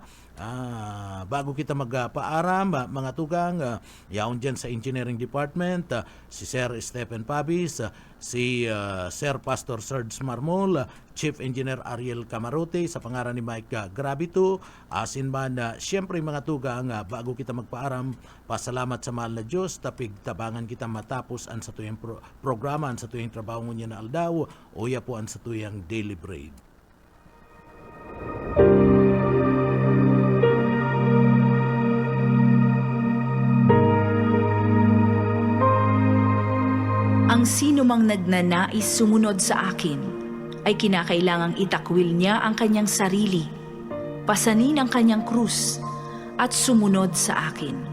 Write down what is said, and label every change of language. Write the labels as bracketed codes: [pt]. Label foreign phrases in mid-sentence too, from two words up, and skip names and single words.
[bik] Bago kita magpaaram, mga tugang, yaon dyan sa Engineering Department, si Sir Stephen Pabis, si Sir Pastor Serge Marmol, Chief Engineer Ariel Camarote, sa pangaran ni Mike Gravito, asin man, siyempre mga tugang, bago kita magpaaram, pasalamat sa mahal na Diyos, tapig tabangan kita matapos ang sa tuyang programa, ang sa tuyang trabaho niya na aldaw, uya po ang sa tuyang [en] daily bread. [tl] Ang sino mang nagnanais sumunod sa akin, ay kinakailangang itakwil niya ang kanyang sarili, pasanin ang kanyang krus, at sumunod sa akin.